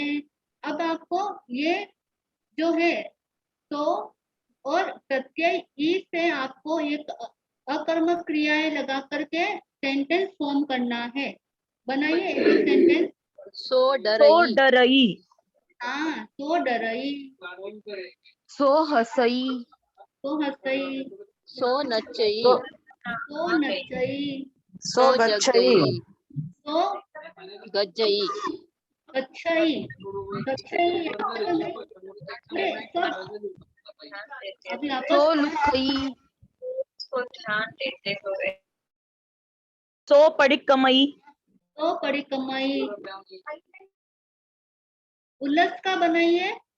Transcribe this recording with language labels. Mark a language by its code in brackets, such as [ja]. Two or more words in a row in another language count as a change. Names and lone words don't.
[hi] अब आपको ये जो है तो और प्रत्यय ई से आपको एक अकर्मक क्रियाएं लगा करके सेंटेंस फॉर्म करना है। बनाइए एक सेंटेंस। [pra] सो सो डरई, डरई, [hi] हाँ, [pra] सो डरई, सो हसई, सो हंसई, सो नचई, सो नचई, सो गच्छई, सो गज्जई, गच्छई, गच्छई [hi] यहाँ पर नहीं। अरे सब अभी आपस [pra] सो लुकई, सो पड़िकमई, [hi] तो पड़ी कमाई। उल्लस का बनाइए।